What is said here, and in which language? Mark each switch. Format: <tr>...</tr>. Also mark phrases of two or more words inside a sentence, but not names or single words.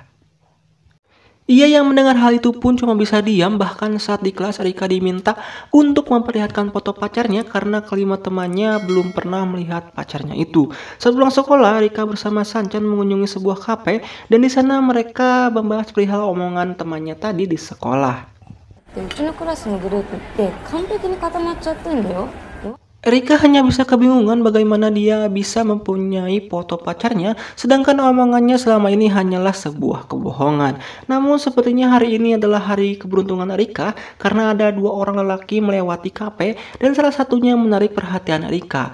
<id>Ia yang mendengar hal itu pun cuma bisa diam, bahkan saat di kelas Erika diminta untuk memperlihatkan foto pacarnya karena kelima temannya belum pernah melihat pacarnya itu. Saat pulang sekolah, Erika bersama Sanchan mengunjungi sebuah kafe dan di sana mereka membahas perihal omongan temannya tadi di sekolah.</id> <ja>うちのクラスのグループって完璧に固まっちゃってんだよ。</ja> <id>Erika hanya bisa kebingungan bagaimana dia bisa mempunyai foto pacarnya, sedangkan omongannya selama ini hanyalah sebuah kebohongan. Namun sepertinya hari ini adalah hari keberuntungan Erika karena ada dua orang lelaki melewati kafe dan salah satunya menarik perhatian Erika.</id>